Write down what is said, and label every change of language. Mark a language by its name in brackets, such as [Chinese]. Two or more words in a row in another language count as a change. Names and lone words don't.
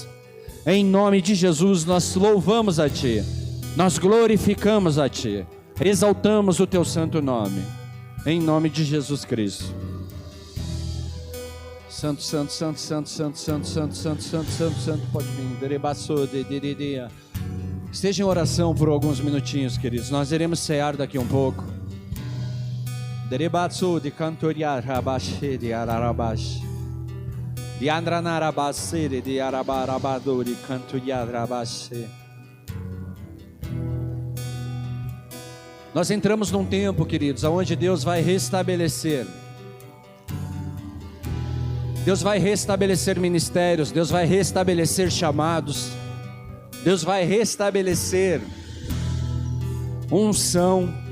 [Portuguese] Em nome de Jesus, nós louvamos a Ti, nós glorificamos a Ti, exaltamos o Teu santo nome, em nome de Jesus Cristo. Santo, santo, santo, santo, santo, santo, santo, santo, santo, santo, santo, pode vir. Esteja em oração por alguns minutinhos, queridos. Nós iremos cear daqui um pouco. Derebatsu de cantoriar rabashi de ararabash. De andranarabasere de arabarabado de cantoriar rabashi. Nós entramos num tempo, queridos, onde Deus vai restabelecer. Deus vai restabelecer ministérios, Deus vai restabelecer chamados, Deus vai restabelecer unção.